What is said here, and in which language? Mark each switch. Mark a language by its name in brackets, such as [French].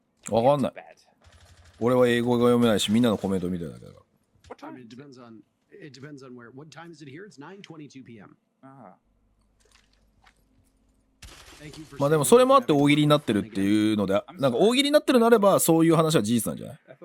[Japanese] わかんない。俺は英語が読めないし、みんなのコメント見てるだけだから。 [English] It depends on where. What time is it here? It's 9:22 p.m. [Japanese] まあでもそれもあって大喜利になってるっていうので、なんか大喜利になってるなればそういう話は事実なんじゃない？